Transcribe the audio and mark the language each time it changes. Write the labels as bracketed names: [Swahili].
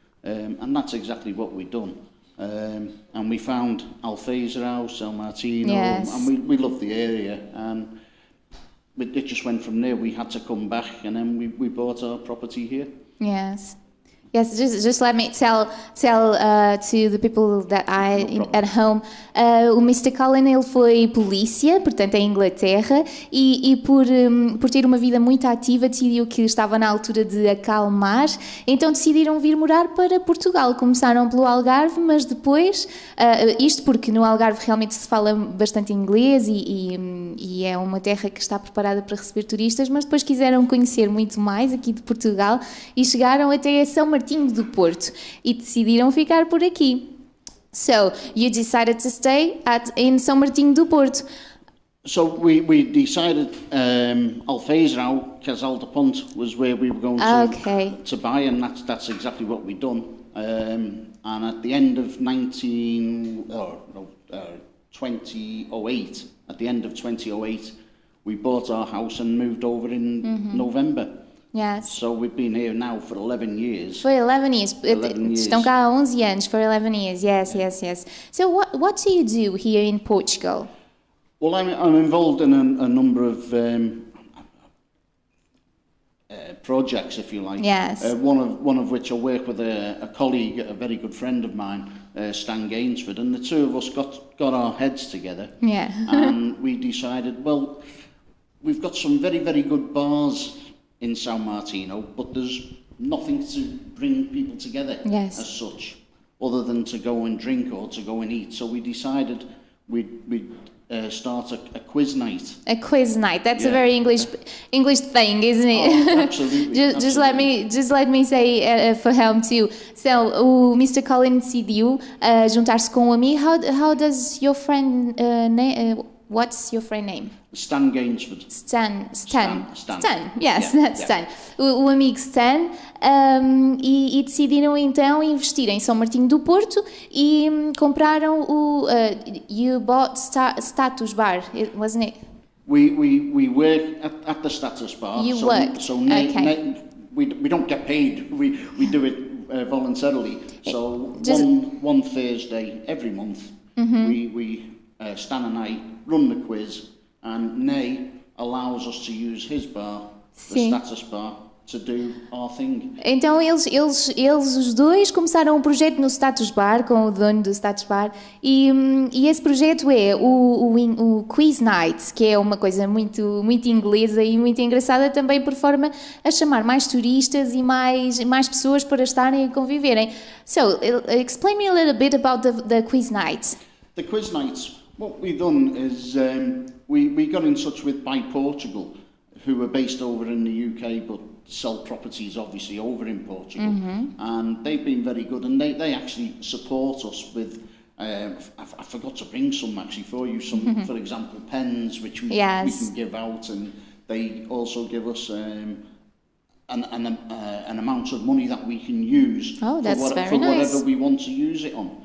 [English] And that's exactly what we've done. And we found Alfezerão, São Martino, and we loved the area. And it just went from there. We had to come back, and then we bought our property here. Yes. Yes, just let me tell to the people that at home. [Portuguese] O Mr. Colin, ele foi polícia, portanto em Inglaterra, e por ter uma vida muito ativa decidiu que estava na altura de acalmar, então decidiram vir morar para Portugal. Começaram pelo Algarve, mas depois, isto porque no Algarve realmente se fala bastante inglês e é uma terra que está preparada para receber turistas, mas depois quiseram conhecer muito mais aqui de Portugal e chegaram até a São Martinho do Porto e decidiram ficar por aqui. [English] So, you decided to stay in São Martinho do Porto. So we decided Alfezerão, Casal de Ponte was where we were going to buy, and that's exactly what we've done. And at the end of 2008, we bought our house and moved over in November. Yes. So we've been here now for 11 years. For 11 years. [Portuguese] Estão cá há 11 anos, [English] for 11 years. Yes. So what do you do here in Portugal? Well, I'm involved in a number of projects, if you like. Yes. One of which I work with a colleague, a very good friend of mine, Stan Gainsford, and the two of us got our heads together. Yeah. And we decided, well, we've got some very, very good bars in São Martino, but there's nothing to bring people together as such, other than to go and drink or to go and eat. So we decided we'd start a quiz night. A quiz night. That's a very English thing, isn't it? Oh, absolutely. Just let me say for him too. [Portuguese] So o Mr. Colin decidiu juntar-se com um amigo. [English] How does your friend what's your friend name? Stan Gainsford. [Portuguese] Stan. [English] Yes, that's Stan. [Portuguese] O amigo Stan, e decidiram então investir em São Martinho do Porto e compraram [English] you bought Status Bar, wasn't it? We work at the Status Bar. You work. We don't get paid. We do it voluntarily. So one Thursday every month, we Stan and I run the quiz, and Nay allows us to use his bar, the Status Bar, to do our thing. [Portuguese] Então eles os dois começaram um projeto no Status Bar com o dono do Status Bar e esse projeto é o Quiz Night, que é uma coisa muito inglesa e muito engraçada também, por forma a chamar mais turistas e mais pessoas para estarem e conviverem. [English] So, explain me a little bit about the Quiz Night. The Quiz Nights, what we've done is we got in touch with By Portugal, who are based over in the UK but sell properties obviously over in Portugal, and they've been very good, and they actually support us with I forgot to bring some actually for you, some for example pens which we can give out, and they also give us an amount of money that we can use for whatever we want to use it on.